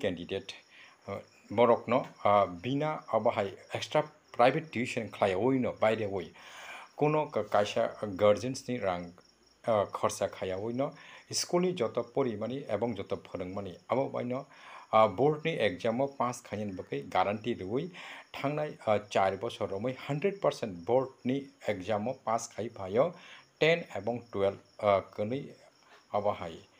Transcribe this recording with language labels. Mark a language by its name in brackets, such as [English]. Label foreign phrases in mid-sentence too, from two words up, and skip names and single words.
[Kok Borok] कैंडिडेट बरकनो बिना अब [English] high extra private tuition [Kok Borok] खायावइनो बायरे वइ कोनो कायसा गार्जियंस नि रां खर्चा खायावइनो स्कूलनि जत परिमानि एवं जत फोरोंमानि अब बायनो बोर्डनि [English] exam pass [Kok Borok] खायनि बगै गारंटी रुई थांनाय 4 बोसोर रमै 100% बोर्डनि [English] exam pass [Kok Borok] खाय भायो 10 एवं 12 कनै अब हाय